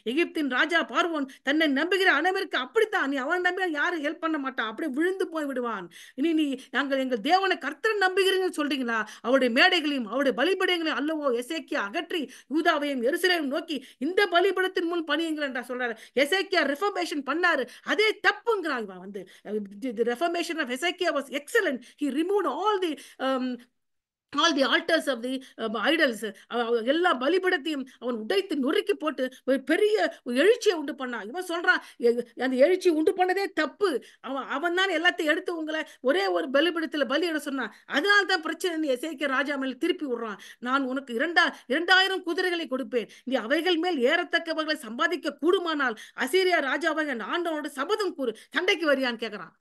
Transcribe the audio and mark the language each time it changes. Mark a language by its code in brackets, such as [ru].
[ta] எகிப்தின் ராஜா பார்வோன் தன்னை நம்புகிற அனைவருக்கு அப்படித்தான். நீ அவன் நம்பினால் யாரும் ஹெல்ப் பண்ண மாட்டான், அப்படியே விழுந்து போய் விடுவான். இனி நீ நாங்கள் எங்கள் தேவனை கர்த்தரை நம்புகிறீங்கன்னு சொல்றீங்களா? அவருடைய மேடைகளையும் அவருடைய பலிபீடங்களையும் அல்லவோ எசேக்கியா அகற்றி யூதாவையும் எருசலேமையும் நோக்கி இந்த பலிபீடத்தின் முன் பணியுங்கள் என்று சொல்றாரு. எசேக்கியா ரிஃபர்மேஷன் பண்ணாரு, அதே தப்புங்கிறாங்க. வந்து [en] the reformation of Hezekiah was excellent. He removed all the altars of the idols. [ta] எல்லா பலிபீடத்தையும் அவன் உடைத்து நொறுக்கி போட்டு ஒரு பெரிய எழுச்சியை உண்டு பண்ணான். இவன் சொல்றான், அந்த எழுச்சி உண்டு பண்ணதே தப்பு. அவன் தான் எல்லாத்தையும் எடுத்து உங்களை ஒரே ஒரு பலிபீடத்தில் பலியிட சொன்னான். அதனால தான் பிரச்சனை. எசேக்கியா ராஜா மேல் திருப்பி விடுறான். நான் உனக்கு 2000 குதிரைகளை கொடுப்பேன், நீ அவைகள் மேல் ஏறத்தக்கவர்களை சம்பாதிக்க கூடுமானால் அசீரியா ராஜாவை ஆண்டவனோட சபதம் கூறு, சண்டைக்கு வரியான்னு கேட்கறான்.